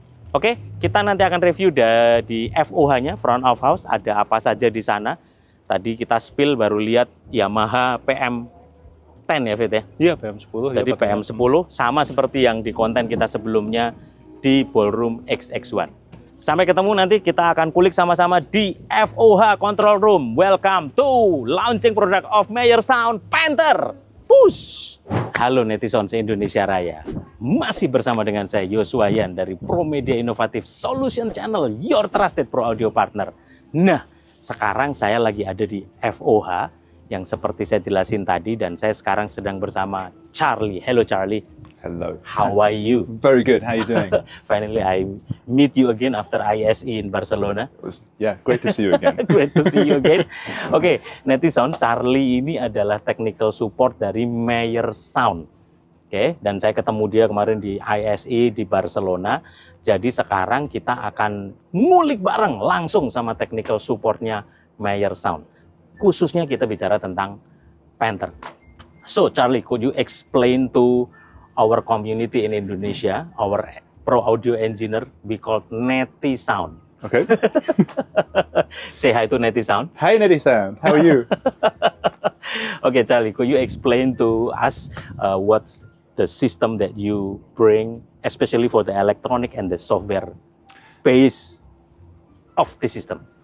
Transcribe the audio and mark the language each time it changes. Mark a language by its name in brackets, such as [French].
[Indonesian] Oke, kita nanti akan review di FOH-nya, [English] front of house, [Indonesian] ada apa saja di sana. Tadi kita spill baru lihat Yamaha PM10 ya, Fit ya? Iya, PM10. Jadi ya, PM10 sama seperti yang di konten kita sebelumnya di Ballroom XX1. Sampai ketemu nanti, kita akan kulik sama-sama di FOH Control Room. [English] Welcome to launching product of Meyer Sound Panther. [Indonesian] Push! Halo netizens Indonesia Raya. Masih bersama dengan saya Yoshua Yan dari Promedia Innovative Solution Channel, [English] your trusted pro audio partner. [Indonesian] Nah, sekarang saya lagi ada di FOH yang seperti saya jelasin tadi, dan saya sekarang sedang bersama Charlie. [English] Hello Charlie. Hello. How are you? Very good. How are you doing? Finally, I meet you again after ISE in Barcelona. Yeah, great to see you again. Great to see you again. [Indonesian] Oke, netizen, Charlie ini adalah technical support dari Meyer Sound. Oke, dan saya ketemu dia kemarin di ISE di Barcelona. Jadi sekarang kita akan ngulik bareng langsung sama technical supportnya Meyer Sound. Khususnya kita bicara tentang Panther. [English] So, Charlie, could you explain to our community in Indonesia, our pro audio engineer, we call Neti Sound. Okay. Say hi to Neti Sound. Hey, Neti Sound. How are you? Okay, Charlie, could you explain to us what's the system that you bring, especially for the electronic and the software base of the system?